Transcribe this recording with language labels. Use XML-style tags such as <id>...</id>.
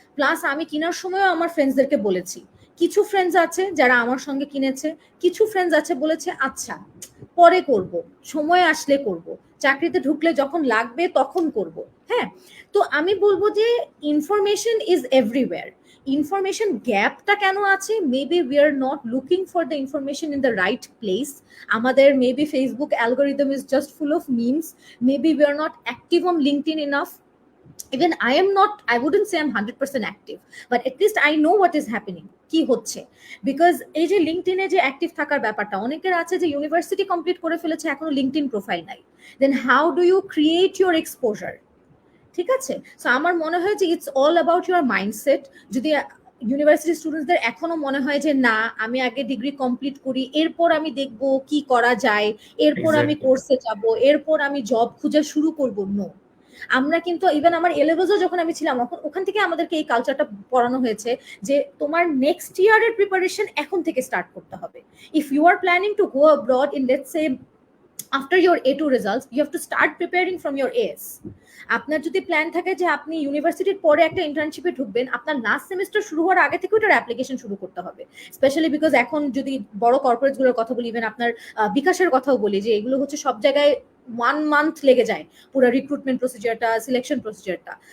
<bn>Plus আমি কেনার সময়ও আমার ফ্রেন্ডসদেরকে বলেছি, কিছু ফ্রেন্ডস আছে যারা আমার সঙ্গে কিনেছে, কিছু ফ্রেন্ডস আছে বলেছে আচ্ছা পরে করব, সময় আসলে করব, চাকরিতে ঢুকলে যখন লাগবে তখন করব। হ্যাঁ, তো আমি বলবো যে</bn> <en>Information is everywhere.</en> <bn>ইনফরমেশন গ্যাপটা কেন আছে?</bn> <en>Maybe we are not looking for the information in the right place. আমাদের maybe Facebook algorithm is just full of memes. Maybe we are not active on LinkedIn enough. Even I am not, I wouldn't say I'm 100% active, but at least I know what is happening,</en> <bn>কি হচ্ছে। Because এই যে লিঙ্কডইনে যে active থাকার ব্যাপারটা, অনেকের আছে যে ইউনিভার্সিটি কমপ্লিট করে ফেলেছে এখনো লিঙ্কডইন প্রোফাইল নাই। দেন how do you create your exposure? ঠিক আছে, সো আমার মনে হয় যে it's all about your mindset. যদি ইউনিভার্সিটি স্টুডেন্টসদের এখনো মনে হয় যে না আমি আগে ডিগ্রি কমপ্লিট করি, এরপর আমি দেখবো কি করা যায়, এরপর আমি</bn> <en>Exactly.</en> <bn>কোর্সে যাব, এরপর আমি জব খুঁজে শুরু করবো, নো। আমরা কিন্তু ইভেন আমার এ লেভেলসও যখন আমি ছিলাম ওখান থেকে আমাদেরকে এই কালচারটা পড়ানো হয়েছে যে তোমার নেক্সট ইয়ারের প্রিপারেশন এখন থেকে স্টার্ট করতে হবে।</bn> <en>If you are planning to go abroad in let's say after your A2 results, you have to start preparing from your AS.</en> <bn>আপনার যদি প্ল্যান থাকে যে আপনি ইউনিভার্সিটির পরে একটা ইন্টার্নশিপে ঢুকবেন, আপনার লাস্ট সেমিস্টার শুরু হওয়ার আগে থেকে ওটার অ্যাপ্লিকেশন শুরু করতে হবে। স্পেশালি বিকজ এখন যদি বড় কর্পোরেটসগুলোর কথা বলি, ইভেন আপনার বিকাশের কথাও বলি, যে এগুলো হচ্ছে সব জায়গায় 1 মান্থ লেগে যায় পুরো রিক্রুটমেন্ট প্রসিজারটা, সিলেকশন প্রসিজারটা।</bn>